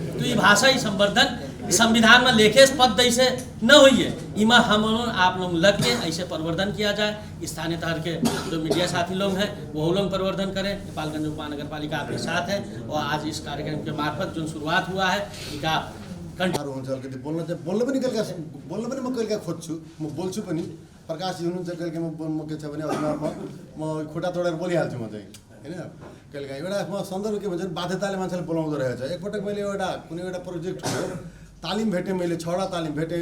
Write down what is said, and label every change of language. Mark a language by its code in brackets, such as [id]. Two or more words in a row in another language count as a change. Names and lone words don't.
[hi] तो ये भाषा ही संवर्धन संविधान में लेखे पद ऐसे न हुई है, इमा हम आप लोग लग के ऐसे परिवर्तन किया जाए। स्थानीय तहर के जो मीडिया साथी लोग हैं वो लोग परिवर्तन करें। नेपालगंज उपमहानगर पालिका आपके साथ है और आज इस कार्यक्रम के मार्फत जो शुरुआत हुआ है इनका [ne] हुन्छ अलिकति बोल्न पनि म कहिलेका खोज्छु, म बोल्छु पनि। प्रकाश हुनुहुन्छ कहिले म के छ भने म खुट्टा तोडेर बोलिहाल्छु म चाहिँ होइन। कहिलेकाहीँ एउटा म सन्दर्भ के भन्छ बाध्यताले मान्छेले बोलाउँदो रहेछ। एकपटक मैले कुनै एउटा प्रोजेक्ट हो तालिम भेटेँ, मैले 6वटा तालिम भेटेँ।